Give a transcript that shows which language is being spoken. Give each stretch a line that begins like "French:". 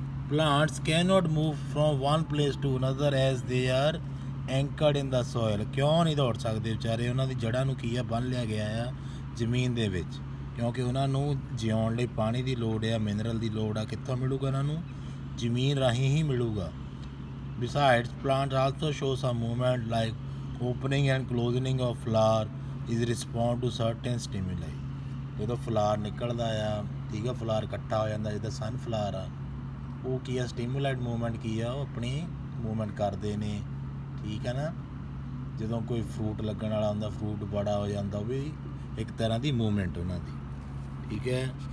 English: Plants can not move from one place to another as they are anchored in the soil.
Punjabi: ਕਿਉਂ ਨਹੀਂ ਦੌੜ ਸਕਦੇ ਵਿਚਾਰੇ? ਉਹਨਾਂ ਦੀ ਜੜ੍ਹਾਂ ਨੂੰ ਕੀ ਆ? ਬੰਨ੍ਹ ਲਿਆ ਗਿਆ ਆ ਜ਼ਮੀਨ ਦੇ ਵਿੱਚ, ਕਿਉਂਕਿ ਉਹਨਾਂ ਨੂੰ ਜਿਉਣ ਲਈ ਪਾਣੀ ਦੀ ਲੋੜ ਆ, ਮਿਨਰਲ ਦੀ ਲੋੜ ਆ। ਕਿੱਥੋਂ ਮਿਲੂਗਾ ਉਹਨਾਂ ਨੂੰ? ਜ਼ਮੀਨ ਰਾਹੀਂ ਹੀ ਮਿਲੂਗਾ।
English: Besides, plants also show some movement like opening and closing of flower is respond to certain stimuli.
Punjabi: ਜਦੋਂ ਫਲਾਰ ਨਿਕਲਦਾ ਆ, ਠੀਕ ਆ, ਫਲਾਰ ਇਕੱਠਾ ਹੋ ਜਾਂਦਾ ਜਿੱਦਾਂ ਸਨਫਲਾਰ ਆ, ਉਹ ਕੀ ਆ, ਸਟਿਮੂਲੇਟ ਮੂਵਮੈਂਟ ਕੀ ਆ, ਉਹ ਆਪਣੀ ਮੂਵਮੈਂਟ ਕਰਦੇ ਨੇ, ਠੀਕ ਹੈ ਨਾ। ਜਦੋਂ ਕੋਈ ਫਰੂਟ ਲੱਗਣ ਵਾਲਾ ਹੁੰਦਾ, ਫਰੂਟ ਬੜਾ ਹੋ ਜਾਂਦਾ, ਉਹ ਵੀ ਇੱਕ ਤਰ੍ਹਾਂ ਦੀ ਮੂਵਮੈਂਟ ਉਹਨਾਂ ਦੀ, ਠੀਕ ਹੈ।